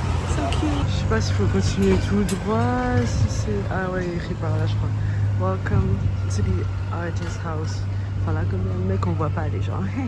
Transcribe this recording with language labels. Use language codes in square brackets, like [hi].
[en] So cute. [fr] pas s'il faut continuer tout droit, si c'est... Ah ouais, il est écrit par là, je crois. [en] Welcome to the artist house. [fr] Enfin là, comme le mec, on voit pas les gens.